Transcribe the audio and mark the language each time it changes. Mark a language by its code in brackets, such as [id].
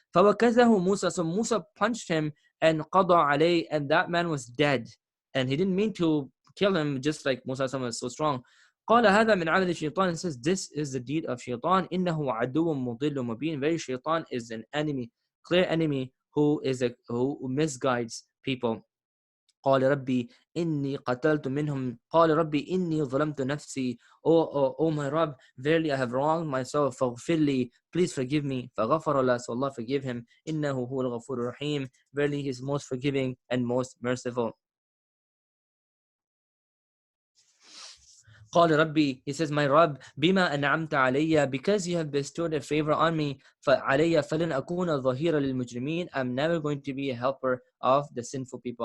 [ar] فَوَكَزَهُ مُوسَى, [en] so Musa punched him, and [ar] قَضَى عَلَيْهِ, [en] and that man was dead. And he didn't mean to kill him, just like Musa was so strong. [ar] قال هذا من عمل الشيطان, [en] says this is the deed of shaitan. [ar] إنه عدو مضل مبين, [en] very shaitan is an enemy, clear enemy, who misguides people. [ar] قال ربي إني قتلت منهم, قال ربي إني ظلمت نفسي, [en] oh my Rabb, verily I have wronged myself, [ar] فاغفر لي, [en] please forgive me. [ar] فغفر له, [en] so Allah forgive him. [ar] إنه هو الغفور الرحيم, [en] verily he is most forgiving and most merciful. [ar] قال ربي, [en] he says, my Rabb, [ar] بما أنعمت علي, [en] because you have bestowed a favor on me, [ar] فعلي فلن أكون ظهيرا للمجرمين, [en] I'm never going to be a helper of the sinful people.